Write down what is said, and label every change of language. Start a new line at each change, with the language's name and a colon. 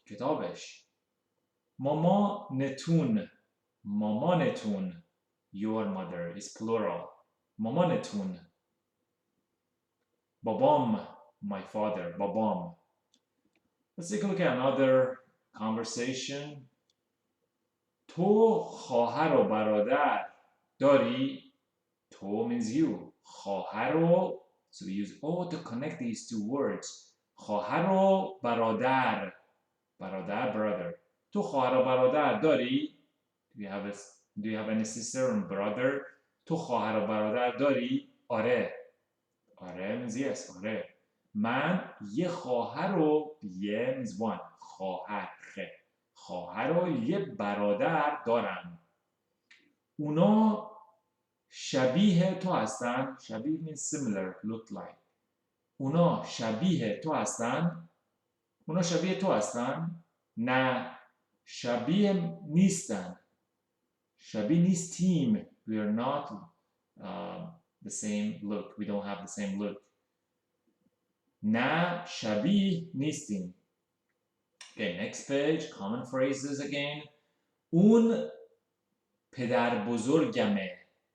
Persian: کتابش. مامانتون.
English: مامانتون, your mother is plural.
Persian: مامانتون.
English: بابام, my father.
Persian: بابام.
English: Let's take a look at another conversation.
Persian: تو خواهر و برادر داری؟ تو
English: means you. خواهر و, so we use O to connect these two words.
Persian: خواهر و برادر.
English: برادر, brother.
Persian: تو خواهر و برادر داری؟
English: Do you have any sister and brother?
Persian: تو خواهر و برادر داری؟ آره.
English: آره means yes.
Persian: آره. من یه خواهر و یه
English: means one.
Persian: خواهر. خواهر و یه برادر دارم. اونا شبیه تو هستن.
English: شبیه means similar, look like.
Persian: اونا شبیه تو هستن. اونا شبیه تو هستن. نه. شبیه نیستن. شبیه نیستیم.
English: We are not the same look. We don't have the same look.
Persian: نه شبیه نیستیم.
English: Okay, next page. Common phrases again.
Persian: اون پدر بزرگمه.